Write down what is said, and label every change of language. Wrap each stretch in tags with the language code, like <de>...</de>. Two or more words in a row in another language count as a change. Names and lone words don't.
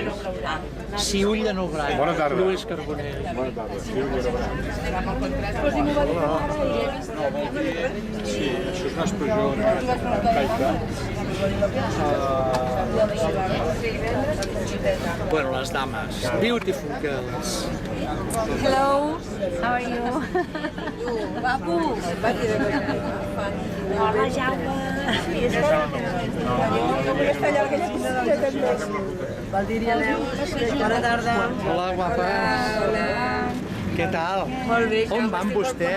<ca>Si ull de no brac. Bona tarda. Lluís Carbonell. Bona tarda, sí, Ull de Brac. Sí, això és una expressió caica. Bueno, les dames.</ca> <en>Beautiful girls. Hello, how are you?</en> <ca>Hola, Jaume. Bona tarda. Hola, guapa. Què tal? Molt bé. On van vostès?</ca>